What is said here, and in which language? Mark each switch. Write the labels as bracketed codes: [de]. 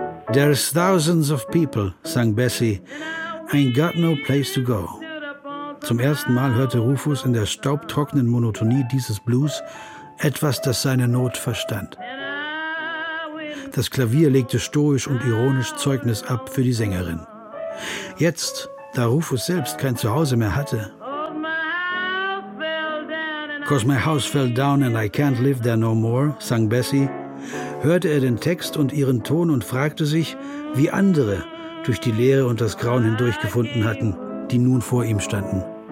[en] There's thousands of people, sang Bessie, ain't got no place to go. [de] Zum ersten Mal hörte Rufus in der staubtrockenen Monotonie dieses Blues etwas, das seine Not verstand. Das Klavier legte stoisch und ironisch Zeugnis ab für die Sängerin. Jetzt, da Rufus selbst kein Zuhause mehr hatte. [en] 'Cause my house fell down and I can't live there no more, sang Bessie. [de] Hörte er den Text und ihren Ton und fragte sich, wie andere durch die Leere und das Grauen hindurchgefunden hatten, die nun vor ihm standen.